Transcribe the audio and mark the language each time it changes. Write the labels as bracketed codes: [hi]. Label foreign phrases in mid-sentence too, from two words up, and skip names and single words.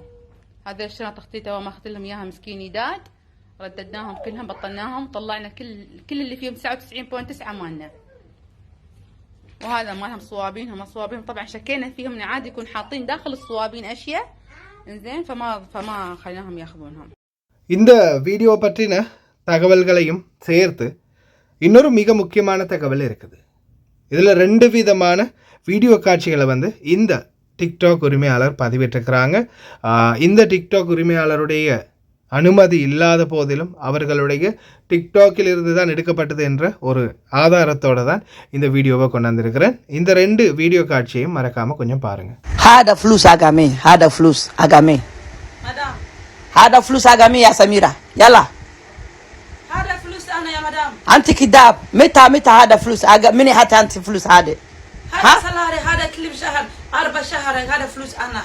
[ar] هذا الشنط اختي تو ما اخذت لهم اياها مسكين يداد، رددناهم كلهم بطلناهم، طلعنا كل اللي فيهم 99.9 مالنا. وهذا مالهم صوابين، هم صوابين طبعا شكينا فيهم ان عادي يكون حاطين داخل الصوابين اشياء انزين، فما خليناهم ياخذونهم. [ta] இந்த வீடியோ பற்றின தகவல்களையும் சேர்த்து இன்னொரு மிக முக்கியமான தகவல் இருக்குது. இதில் 2 விதமான வீடியோ காட்சிகளை இந்த டிக்டாக் உரிமையாளர் பதிவிட்டிருக்கிறாங்க. இந்த டிக்டாக் உரிமையாளருடைய அனுமதி இல்லாத போதிலும் அவர்களுடைய டிக்டாக்கில் இருந்து தான் எடுக்கப்பட்டது என்ற ஒரு ஆதாரத்தோடு தான் இந்த வீடியோவை கொண்டாந்துருக்கிறேன். இந்த 2 வீடியோ காட்சியையும் மறக்காமல் கொஞ்சம் பாருங்கள். [ar] هذا فلوس أقامي، هذا فلوس أقامي، هذا فلوس أقامي يا سميرة. يلا هذا فلوس أنا يا مدام. أنت كذاب. متى هذا فلوس مني هات أنت فلوس هذا؟ هذا سلاري، هذا كل شهر 4 شهر، هذا فلوس أنا.